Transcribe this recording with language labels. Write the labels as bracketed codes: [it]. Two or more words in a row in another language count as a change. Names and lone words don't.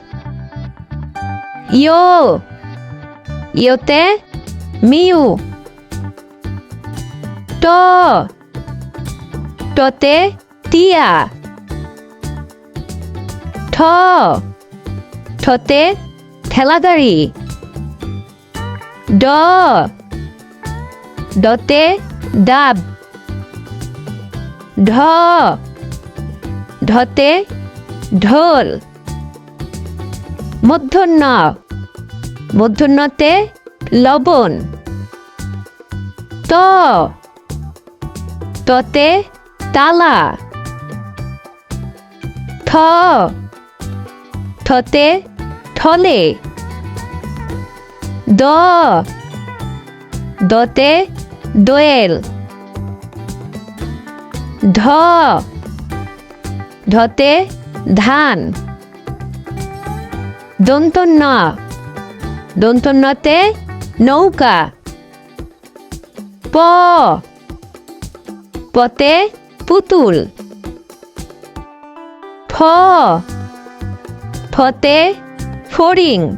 [bn] ইয় ইয়তে মিউ, ট টতে টিয়া, ঠ ঠতে ঠেলাগাড়ি, ড ডতে ডাব, ঢ ঢতে ঢোল, মূর্ধন্য মূর্ধন্যতে লবণ, ত ততে তালা, থ থতে থলে, দ দতে দোয়েল, ঢ ঢতে ধান, দন্তন্য দন্তন্যতে নৌকা, প পতে পুতুল, ফ ফতে ফড়িং,